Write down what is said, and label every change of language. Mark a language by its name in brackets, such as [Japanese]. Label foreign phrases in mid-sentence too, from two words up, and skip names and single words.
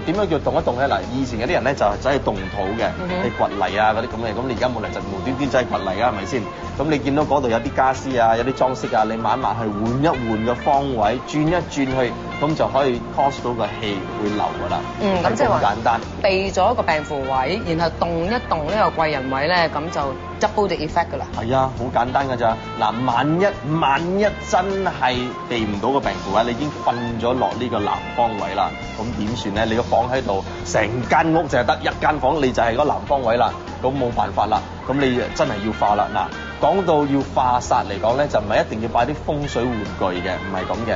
[Cantonese] 你點樣叫動一動咧？嗱，以前嗰啲人咧就係走去動土嘅，你掘泥啊嗰啲咁嘅。咁你而家冇人就無端端走去掘泥啊，係咪先？咁你見到嗰度有啲家私啊，有啲裝飾啊，你慢慢去換一換個方位，轉一轉去，咁就可以 cause 到個氣會流㗎啦。咁即係話簡單。避咗一個病符位，然後動一動呢個貴人位咧，咁就 [English] double the effect [Cantonese] 㗎啦。係啊，好簡單㗎咋。嗱，萬一真係避唔到個病符位，你已經瞓咗落呢個南方位啦，咁點算咧？你個房喺度，成間屋就係得一間房，你就係嗰南方位啦，咁冇辦法啦。咁你真係要化啦。嗱， 講到要化煞嚟講咧，就唔係一定要擺啲風水玩具嘅，唔係咁嘅。